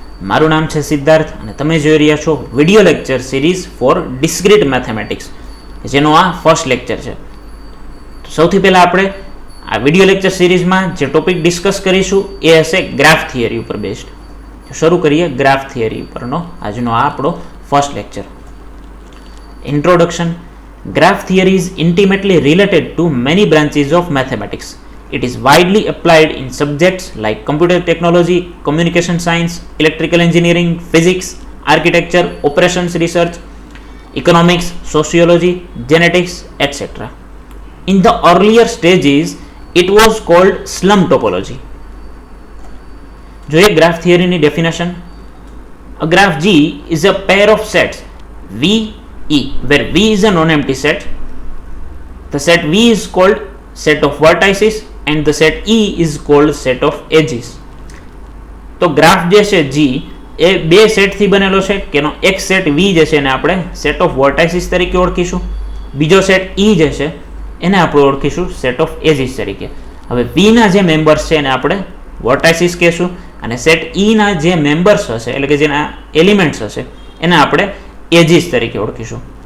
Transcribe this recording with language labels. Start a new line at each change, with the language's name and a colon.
Gujarati: મારું નામ છે સિદ્ધાર્થ અને તમે જોઈ રહ્યા છો video lecture series four discrete mathematics, જેનો આ ફર્સ્ટ લેક્ચર છે. તો સૌથી પહેલાં આપણે આ વિડીયો લેક્ચર સિરીઝમાં જે ટોપિક ડિસ્કસ કરીશું એ હશે ગ્રાફ થિયરી ઉપર બેસ્ડ. શરૂ કરીએ ગ્રાફ થિયરી ઉપરનો આજનો આ આપણો first lecture. Introduction.
English: Graph theory is intimately related to many branches of mathematics. It is widely applied in subjects like computer technology, communication science, electrical engineering, physics, architecture, operations research, economics, sociology, genetics, etc. In the earlier stages, it was called slum topology. જોઈએ graph theory ની definition. A graph G is a pair of sets V E, where V is a non-empty set. The set V is called set of vertices and the set E is called set of edges.
Gujarati: તો graph જે છે G એ બે set થી બનેલો છે કે એનો એક સેટ V જે છે એને આપણે સેટ ઓફ વર્ટાઇસીસ તરીકે ઓળખીશું, બીજો સેટ E જે છે એને આપણે ઓળખીશું સેટ ઓફ એજીસ તરીકે. હવે V ના જે મેમ્બર્સ છે એને આપણે વર્ટાઇસીસ કહેશું અને સેટ E ના જે મેમ્બર્સ હશે એટલે કે જેના એલિમેન્ટ્સ હશે એને આપણે એજીસ તરીકે ઓળખીશું.